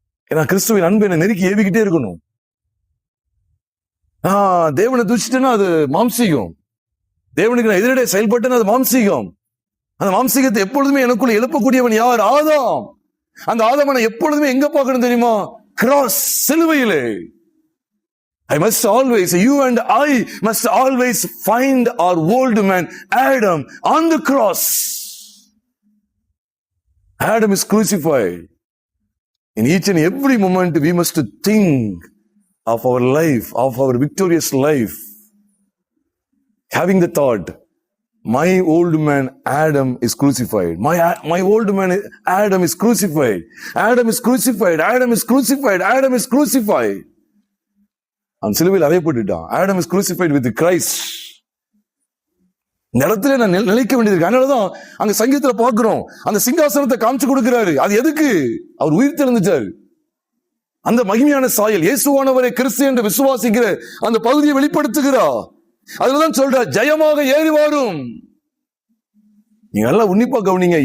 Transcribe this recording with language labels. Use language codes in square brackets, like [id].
[ta] ஏன்னா கிறிஸ்துவின் அன்பு என்னை நெருக்கி ஏவிக்கிட்டே இருக்கணும். தேவனை துச்சிட்டேன்னா அது மாம்சீகம். தேவனுக்கு நான் எதிரடை செயல்பட்டேன்னா அது மாம்சீகம். அந்த மாம்சீகத்தை எப்பொழுதுமே எனக்குள்ள எழுப்பக்கூடியவன் யார்? ஆதாம். அந்த ஆதாமனை எப்பொழுதுமே எங்க பார்க்கணும் தெரியுமா? கிராஸ், சிலுவையிலே. [en] I must always, you and I must always find our old man Adam on the cross. Adam is crucified. In each and every moment we must think of our life, of our victorious life, having the thought, my old man Adam is crucified. My old man Adam is crucified. Adam is crucified. Adam is crucified. Adam is crucified. [ta] அவன் சிலுவையில் அறையப்பட்டுட்டான். [en] Adam is crucified with Christ. [ta] இந்த இடத்துல நான் நிலைக்க வேண்டியது இருக்கு. அதனாலதான் அங்க சங்கீதத்துல பார்க்கிறோம், அந்த சிங்காசனத்தை காமிச்சு கொடுக்கிறாரு. அது எதுக்கு? அவர் உயிர் தெழுந்துட்டாரு. அந்த மகிமையான சாயல், இயேசுவானவரை கிறிஸ்து என்று விசுவாசிக்கிற அந்த பகுதியை வெளிப்படுத்துகிறார். அதுலதான் சொல்ற, ஜெயமாக ஏறி வரும். நீங்க நல்லா உன்னிப்பா கவனிங்க.